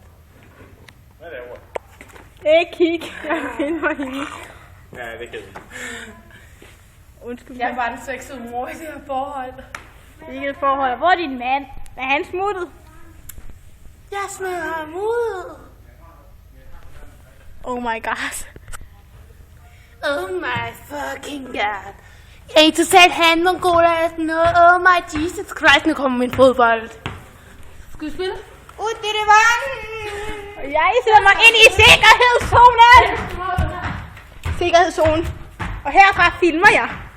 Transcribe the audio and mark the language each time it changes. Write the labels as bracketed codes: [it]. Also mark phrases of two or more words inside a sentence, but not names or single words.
[da] Hvad laver du? Ikke kig. Jeg finder hende. Ja, det kan jeg. Undskyld. Jeg er bare den sexede mor i det her forhold. Ikke et forhold. Hvor er din mand? Er han smuttet? Jeg smed ham ud. [en] Oh my god. Oh my fucking god. [da] Jeg er totalt handmongol af sådan noget. [en] Oh my Jesus Christ, [da] nu kommer min fodbold. Skal vi spille? Ud i det vand. Og jeg sætter mig ind i sikkerhedszonen. Sikkerhedszonen. Og herfra filmer jeg.